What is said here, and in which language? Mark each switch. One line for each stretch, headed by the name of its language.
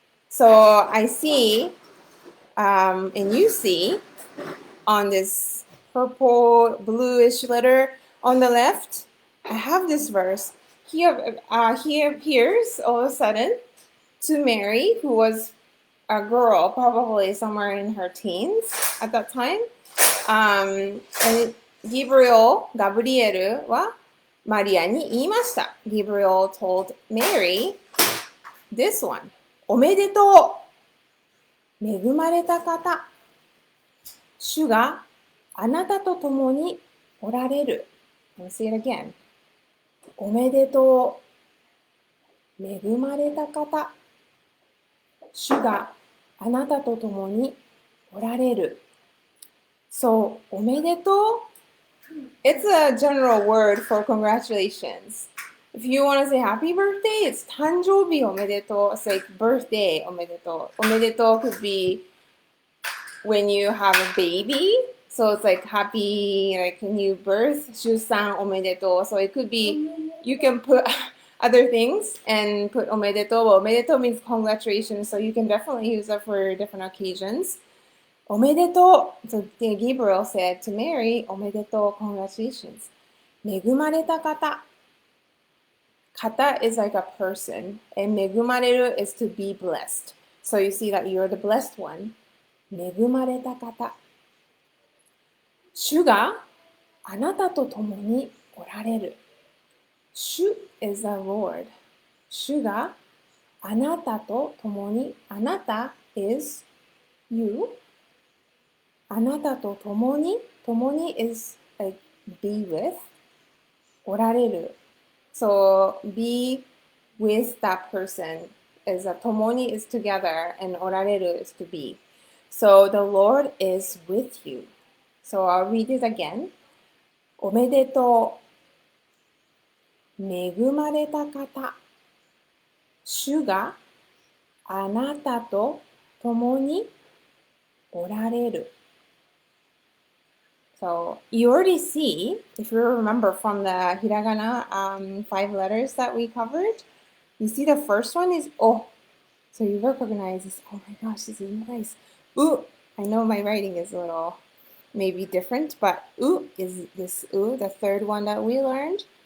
English: So I see, and you see, on this purple bluish letter on the left, I have this verse. He appears all of a sudden, to Mary, who was a girl, probably somewhere in her teens at that time.
Japanese: And Gabriel, ガブリエルはマリアに言いました。
English: Gabriel told Mary this one.
Japanese: おめでとう。恵まれた方。主があなたと共におられる。
English: Let's say it again.
Japanese: おめでとう。恵まれた方。主があなたと共におられる。
English: So, おめでとう It's a general word for congratulations. If you want to say happy birthday, it's
Japanese: 誕生日おめでとう.
English: It's like birthday おめでとう. おめでとう could be when you have a baby. So it's like happy, like new birth,
Japanese: 出産おめでとう.
English: So it could be, you can put other things and put おめでとう. Well, おめでとう means congratulations, so you can definitely use that for different occasions.
Japanese: おめでとう.
English: So Gabriel said to Mary, おめでとう, congratulations.
Japanese: 恵まれた方.
English: Kata is like a person, and 恵まれる is to be blessed. So you see that you're the blessed one.
Japanese: 恵まれた方。主があなたと共におられる。
English: 主 is the Lord.
Japanese: 主があなたと共に、あなた
English: is you.
Japanese: あなたと共に、共に
English: is like be with.
Japanese: おられる。
English: So be with that person is a 共に is together and おられる is to be. So the Lord is with you. So I'll read it again.
Japanese: おめでとう。恵まれた方。主があなたと共におられる。
English: So you already see, if you remember from the hiragana 5 letters that we covered, you see the first one is O. So you recognize this, oh my gosh, this is nice. U. I know my writing is a little maybe different, but U is this U, the third one that we learned.